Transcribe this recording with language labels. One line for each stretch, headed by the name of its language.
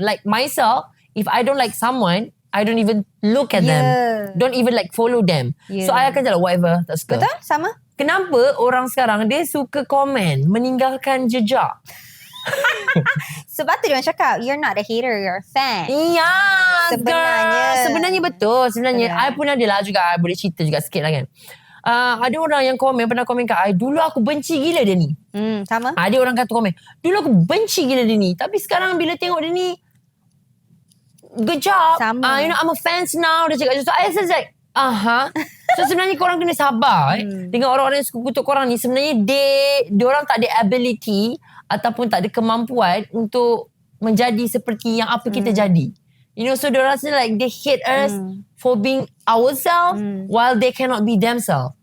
English: Like myself, if I don't like someone, I don't even look at them. Don't even like follow them.
Malay: So I akan jalan whatever, tak suka. Betul? Sama? Kenapa orang sekarang dia suka komen, meninggalkan jejak? Sebab tu dia orang cakap,
English: you're not a hater, you're a fan.
Malay: Iya, Sebenarnya betul. Sebenarnya I pun ada lah juga. I boleh cerita juga sikit lah kan. Ada orang yang pernah komen kat I, dulu aku benci gila dia ni. Sama? Ada orang kata komen, dulu aku benci gila dia ni. Tapi sekarang bila tengok dia ni, good job. Sama.
English: You know, I'm a fans now.
Malay: Dia cakap,
English: so I was like,
Malay: So sebenarnya korang kena sabar dengan orang-orang yang suka kutuk korang ni. Sebenarnya diorang tak ada ability ataupun tak ada kemampuan untuk menjadi seperti yang apa kita jadi.
English: You know, so diorang rasa like they hate us for being ourselves while they cannot be themselves.